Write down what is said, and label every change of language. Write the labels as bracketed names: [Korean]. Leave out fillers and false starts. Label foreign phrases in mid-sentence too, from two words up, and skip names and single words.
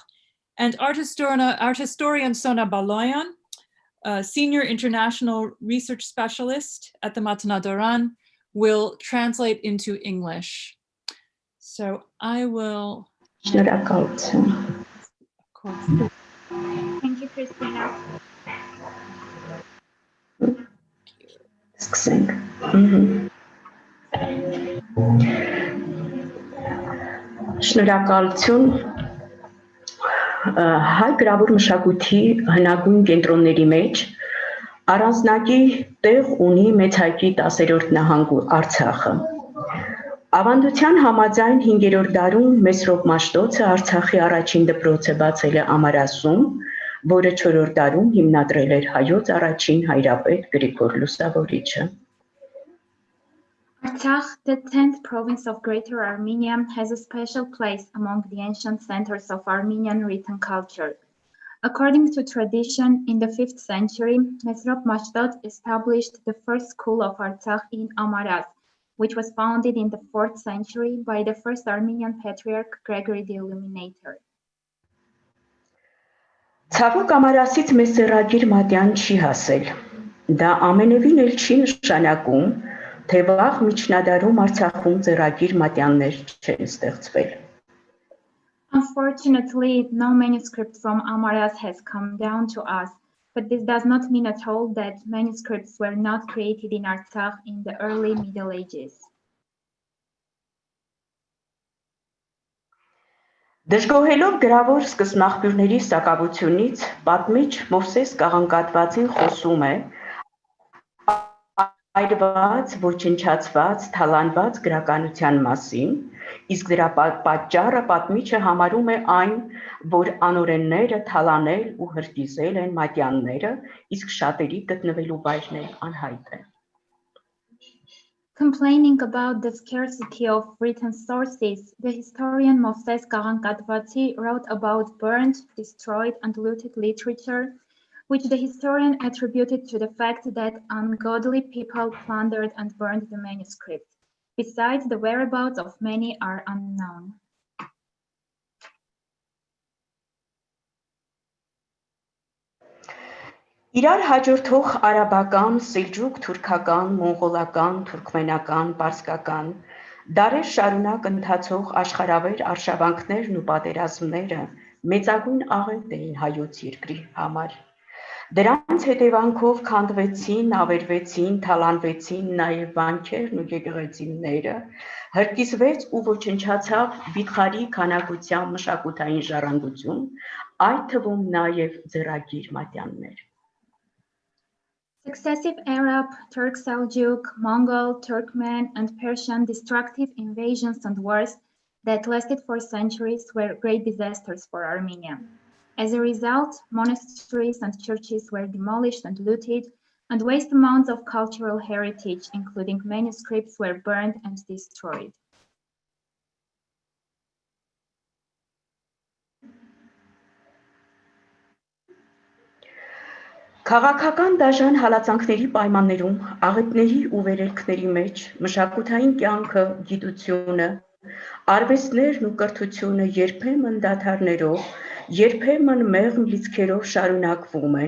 [English] And art historian Sona Baloyan, senior international research specialist at the Matenadaran, will translate into English. So I will. Of course. Thank you, Christina. [Armenian] Շնորհակալություն հայ գրավոր մշակույթի հնագույն կենտրոնների մեջ առանձնակի տեղ ունի մեծ հայտնի 10-րդ նահանգ Արցախը, Ավանդության համաձայն 5-րդ դարում Mesrop Մաշտոցը Արցախի առաջին դպրոցը բացել է Ամարասում, որը 4-րդ դարում հիմնադրել էր հայոց առաջին հայրապետ Գրիգոր Լուսավորիչը։ [English] Artsakh, the 10th province of Greater Armenia, has a special place among the ancient centers of Armenian written culture. According to tradition, in the 5th century, Mesrop Mashtots established the first school of Artsakh in Amaras, which was founded in the 4th century by the first Armenian patriarch Gregory the Illuminator. [Armenian] Ցավոք Ամարասից մեզ սեռագիր Մատյան չի հասել։ Դա ամենևին էլ չի նշանակում, թե վաղ միջնադարում Արցախում սեռագիր Մատյաններ չեն ստեղծվել։ [English] Unfortunately, no manuscript from Amaras has come down to us, but this does not mean at all that manuscripts were not created in Artsakh in the early Middle Ages. [Armenian] Դժգոհելով գրավոր սկզբնաղբյուրների սակավությունից, պատմիչ Մովսես Կաղանկատվածին խոսում է այրված, ոչնչացված, թալանված գրականության մասին, իսկ դրա պատճառը պատմիչը համարում է այն, որ անօրենները թալանել ու հրկիզել են մատյանները, իսկ շատերի գտնվելու վայրն էլ անհայտ է։ [English] Complaining about the scarcity of written sources, the historian Moses Karankatvatsi wrote about burnt, destroyed, and looted literature, which the historian attributed to the fact that ungodly people plundered and burned the manuscript. Besides, the whereabouts of many are unknown. [Armenian] Իրար հաջորդող արաբական, սելջուկ, թուրքական, մոնղոլական, թուրքմենական, պարսկական, դարեր շարունակ ընթացող աշխարհավեր արշավանքներն ու պատերազմները մեծագույն աղետ էին հայոց երկրի համար։ Դրանց հետևանքով քանդվեցին, ավերվեցին, թալանվեցին նաև վանքերն ու եկեղեցիները, հրկիզվեց ու ոչնչացավ վիթխարի քանակության մշակութային ժառանգություն, այդ թվում նաև ձեռագիր մատյաններ։ [English] Successive Arab, Turk Seljuk, Mongol, Turkmen, and Persian destructive invasions and wars that lasted for centuries were great disasters for Armenia. As a result, monasteries and churches were demolished and looted, and vast amounts of cultural heritage, including manuscripts, were burned and destroyed. [Armenian] Քաղաքական դաժան հալածանքների պայմաններում, աղետների ու վերելքների մեջ, մշակութային կյանքը, գիտությունը, արվեստներն ու կրթությունը երբեմն դադարներով, երբեմն մեղմ լիցքերով շարունակվում են,